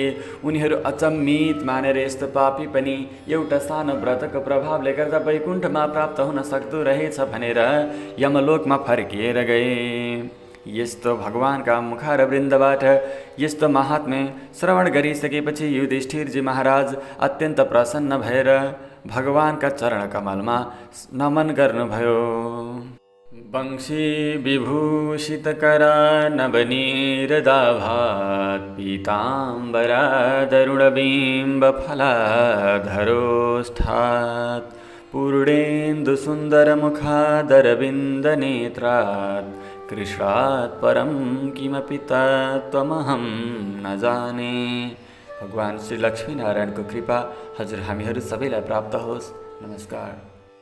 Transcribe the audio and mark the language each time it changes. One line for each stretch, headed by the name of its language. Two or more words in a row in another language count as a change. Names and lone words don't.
Nepali: उनीहरू अचम्मित मानेर यस्तो पापी पनि एउटा सानो व्रतको प्रभावले गर्दा वैकुण्ठमा प्राप्त हुन सक्दो रहेछ भनेर यमलोकमा फर्किएर गए। यस्तो भगवानका मुखारवृन्दबाट यस्तो महात्म्य श्रवण गरिसकेपछि युधिष्ठिरजी महाराज अत्यन्त प्रसन्न भएर भगवानका चरण कमलमा नमन गर्नुभयो।
Sanskrit: वंशी विभूषितकरा नवनीरदाभात् पीताम्बरादरुणबिम्बफलाधरोष्ठात् पूर्णेन्दुसुन्दरमुखादरविन्दनेत्रात् कृष्णात् परं किमपि तत्त्वमहं न जाने।
Nepali: भगवान श्री लक्ष्मीनारायणको कृपा हजुर हामीहरू सबैलाई प्राप्त होस्। नमस्कार।